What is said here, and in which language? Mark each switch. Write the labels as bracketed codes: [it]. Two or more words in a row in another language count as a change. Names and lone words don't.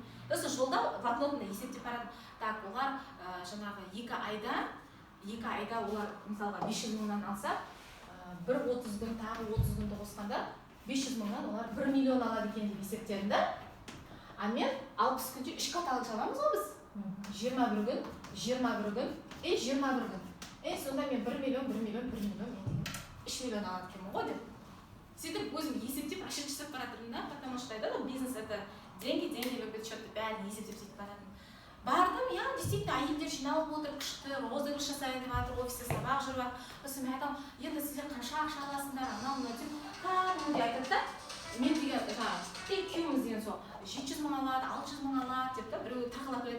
[kk] Осы жолда блокнотымда есептеп барадым. Так, олар жаңағы 2 айда олар мысалға 500 мыңнан алса, бір 30 күн, тағы 30 күнді қосқанда 500 мыңнан олар 1 миллион алады екен деп есептедім да. А мен 60 күнде 3 каталог жабамыз ғой біз. 21 күн, 21 күн, 21 күн. Сонда мен 1 миллион, 3 миллион алады екенмін ғой деп. Сөйтіп өзім есептеп, ашып жасап баратырмын да, [ru] потому что айтады, бизнес это деньги, любят счетты, [kk] бәрін есептеп сөйтіп баратырмын. Бардым, [ru] я действительно [kk] әйелдер жиналып отыр, күшті, розыгрыш жасайын деп жатыр, офисте сабақ жүріп жатыр. Сосын мен айтамын, енді сіздер қанша ақша аласыңдар, анау деп, кәдімгідей айтады да. Мен деген жаңағы күйеуіміз деген сол 700 мың алады, 600 мың алады деп та, біреу тақылап күледі.